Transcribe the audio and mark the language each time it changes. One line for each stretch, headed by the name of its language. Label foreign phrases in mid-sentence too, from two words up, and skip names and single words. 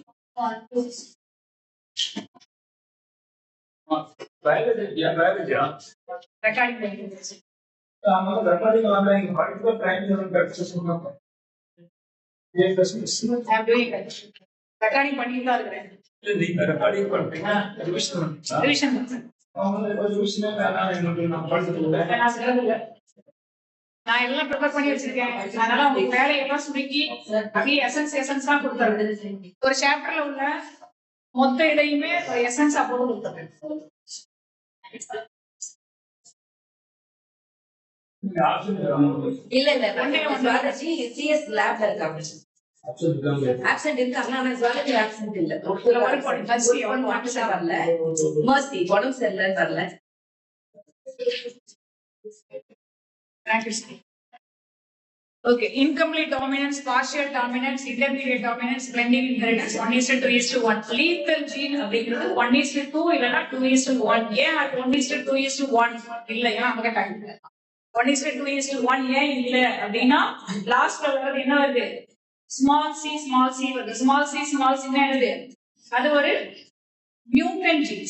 English: Biology. Recording. Recording online. Particular time zone practice. Yes, I'm doing it. Recording
Tamil: பண்ணிட்டு தான் இருக்கேன். நீங்க ரெக்கார்டிங் பண்றீங்க. ரிவிஷன் Revision. ரிவிஷன் நான் படிச்சிருக்கேன். நான் சொல்லல. நான் எல்லாம் ப்ரிப்பேர் பண்ணி வச்சிருக்கேன். அதனால உங்களுக்கு வேலை எல்லாம் சுருக்கி அப்படியே எசன்ஸா கொடுத்துறேன். ஒரு சாப்டர்ல உள்ள மொத்த இதையுமே எசன்ஸ் போட்டு கொடுத்துறேன். இல்ல
English: CS lab
Tamil: இருக்காங்க. ஆப்சென்ட் இருக்காங்க, ஆனா ஜுவாலஜி ஆப்சென்ட் இல்ல. வரல, மர்சி உடம்பு சரியில்லைன்னு வரல.
English: Okay, incomplete dominance, partial dominance, intermediate dominance, blending inheritance 1:2:1. Lethal gene
Tamil: அப்படிங்கிறது 1:2 இல்லனா 2:1. ஏன் 1:2:1 இல்ல? ஏன்னா நமக்கு டைம் இல்ல. 1:2:1 ஏன் இல்ல அப்படின்னா லாஸ்ட்ல வர்றது என்ன வருது?
English: small C
Tamil: வருது.
English: small C
Tamil: என்னது? அது ஒரு
English: mutant genes.